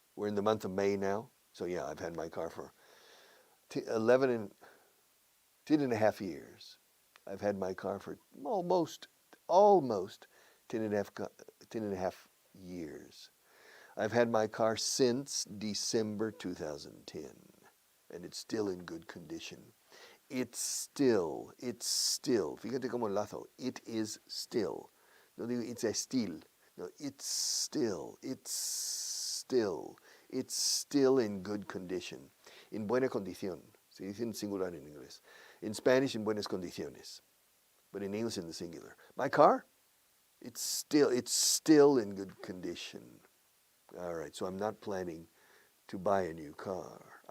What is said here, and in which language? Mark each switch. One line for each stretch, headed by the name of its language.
English: We're in the month of May now. So yeah, I've had my car for 10 and a half years. I've had my car for almost 10 and a half years. I've had my car since December 2010, and it's still in good condition. It's still,
Spanish: fíjate cómo enlazo,
English: it is still.
Spanish: No digo
English: it's a still, no, it's still in good condition.
Spanish: En buena condición, se dice en singular en inglés.
English: In Spanish, in
Spanish: buenas condiciones,
English: but in English in the singular. My car, it's still in good condition. All right, so I'm not planning to buy a new car.